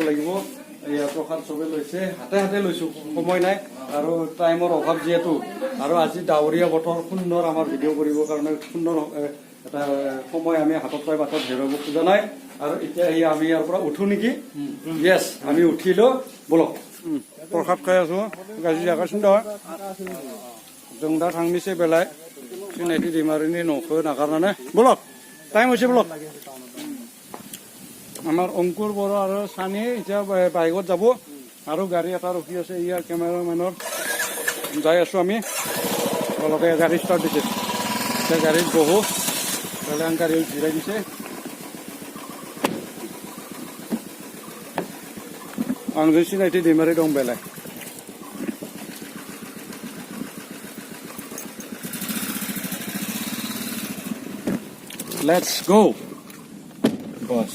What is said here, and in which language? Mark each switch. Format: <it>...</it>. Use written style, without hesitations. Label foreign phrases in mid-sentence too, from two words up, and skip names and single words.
<as>লাগিব এয়া প্ৰসাদ চবে লৈছে হাতে হাতে লৈছোঁ সময় নাই আৰু টাইমৰ অভাৱ যিহেতু আৰু আজি ডাৱৰীয়া বতৰ সুন্দৰ আমাৰ ভিডিঅ' কৰিবৰ কাৰণে সুন্দৰ এটা সময় আমি হাতত পাই বাটত হেৰুৱাব খোজা নাই আৰু এতিয়া আমি ইয়াৰ পৰা উঠো নেকি য়েছ আমি উঠিলোঁ বলক</as> <brx>प्रसाद खायासो गाज्रि जागासिनो दं जों दा थांनोसै बेलाय सिनायथि दैमारिनि न'खौ नागारनानै ब्लक टाइम</brx> <as>হৈছে ब्लक আমাৰ অংকুৰ বড়ো আৰু সানি এতিয়া বাইকত যাব আৰু গাড়ী এটা ৰখি আছে ইয়াৰ কেমেৰামেনৰ যাই আছো আমি অলপে গাড়ী ষ্টাৰ্ট দিছে এতিয়া গাড়ীত বহো বেলেগ গাড়ী জিৰাই দিছে</as> <brx>आंजों सिनायथि दैमारि दं बेलाय</brx> <en>let's go bus</en>